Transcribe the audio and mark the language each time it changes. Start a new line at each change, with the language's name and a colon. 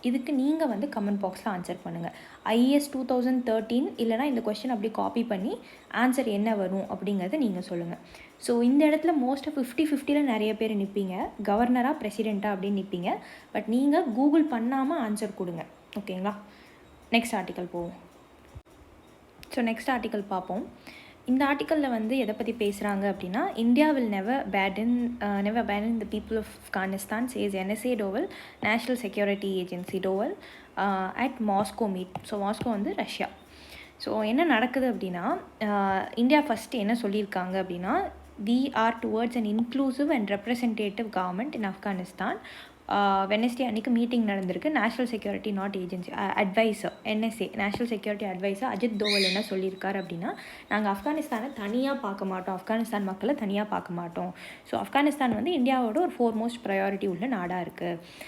Tamil: இதுக்கு நீங்கள் வந்து கமெண்ட் பாக்ஸில் ஆன்சர் பண்ணுங்கள். IAS 2013 இல்லைனா இந்த கொஸ்டின் அப்படி காப்பி பண்ணி ஆன்சர் என்ன வரும் அப்படிங்கிறத நீங்கள் சொல்லுங்கள். ஸோ இந்த இடத்துல மோஸ்ட்டாக 50-50 நிறைய பேர் நிற்பீங்க, கவர்னராக பிரசிடெண்ட்டாக அப்படின்னு நிற்பீங்க. பட் நீங்கள் கூகுள் பண்ணாமல் ஆன்சர் கொடுங்க, ஓகேங்களா? நெக்ஸ்ட் ஆர்டிக்கல் போவோம். ஸோ நெக்ஸ்ட் ஆர்டிக்கல் பார்ப்போம். இந்த ஆர்டிக்கலில் வந்து எதை பற்றி பேசுகிறாங்க அப்படின்னா, India
English: Will never abandon the people of Afghanistan, says NSA Dowell, National Security Agency Dowell at Moscow meet.
Tamil: So Moscow வந்து ரஷ்யா. ஸோ என்ன நடக்குது அப்படின்னா, இந்தியா ஃபஸ்ட்டு என்ன சொல்லியிருக்காங்க அப்படின்னா,
English: we are towards an inclusive and representative government in Afghanistan.
Tamil: Wednesday அன்றைக்கி meeting நடந்திருக்கு. National security not agency advisor NSA national security advisor Ajith Doval என்ன சொல்லியிருக்காரு அப்படின்னா, நாங்கள் ஆப்கானிஸ்தானை தனியாக பார்க்க மாட்டோம், ஆப்கானிஸ்தான் மக்களை தனியாக பார்க்க மாட்டோம். ஸோ ஆப்கானிஸ்தான் வந்து இந்தியாவோட ஒரு ஃபோர்மோஸ்ட் ப்ரையாரிட்டி உள்ள நாடாக இருக்குது.